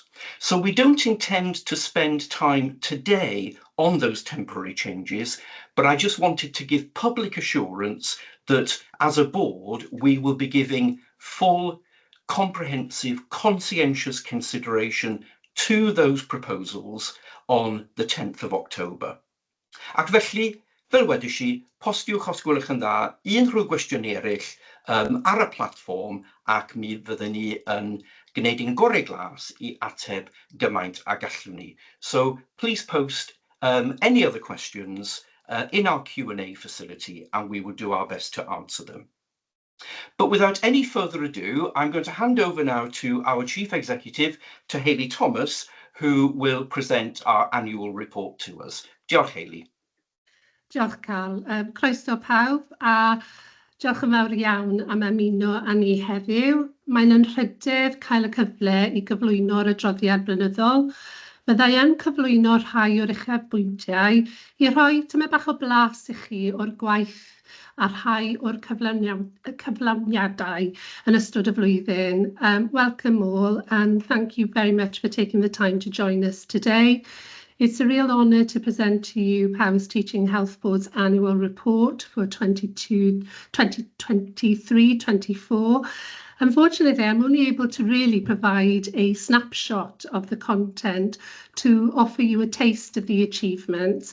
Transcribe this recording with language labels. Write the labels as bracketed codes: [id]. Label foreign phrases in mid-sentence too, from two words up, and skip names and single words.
[en] So we don't intend to spend time today on those temporary changes, but I just wanted to give public assurance that as a board, we will be giving full, comprehensive, conscientious consideration to those proposals on the 10th of October. [cy] Ac felly, fel wedais i, postiwch os gwelwch yn dda unrhyw gwestiynau eraill ar y platfform ac mi fyddwn ni yn gwneud ein gorau glas I ateb gymaint a gallwn ni. [en] So please post any other questions in our Q&A facility and we will do our best to answer them. But without any further ado, I'm going to hand over now to our Chief Executive, to Hayley Thomas, who will present our annual report to us. [cy] Diolch, Hayley. Diolch, Carl. Croeso pawb, a Diolch yn fawr iawn am ymuno â ni heddiw. Mae'n anrhydedd cael y cyfle i gyflwyno'r adroddiad blynyddol. Byddai yn cyflwyno rhai o'r uchafbwyntiau i rhoi tymed bach o blas i chi o'r gwaith a rhai o'r cyflawniadau yn ystod y flwyddyn. [en] Welcome all, and thank you very much for taking the time to join us today. It's a real honour to present to you Powys Teaching Health Board's annual report for 2023-24. Unfortunately, I'm only able to really provide a snapshot of the content to offer you a taste of the achievements.